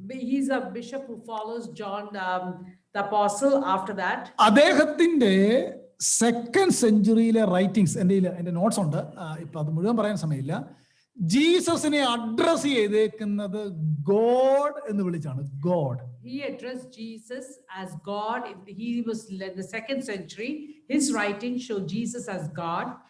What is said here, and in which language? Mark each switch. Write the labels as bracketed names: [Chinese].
[English] He's a bishop who follows John the Apostle after that. [Malayalam] അദ്ദേഹത്തിന്റെ second സെഞ്ചുറിയിലെ writings എൻ്റെ notes ഉണ്ട്, ഇപ്പൊ അത് മുഴുവൻ പറയാൻ സമയമില്ല. ജീസസിനെ അഡ്രസ് ചെയ്തേക്കുന്നത് ഗോഡ് എന്ന് വിളിച്ചാണ്. God. [English] He addressed Jesus as God. He was in the second century. His writings show Jesus as God.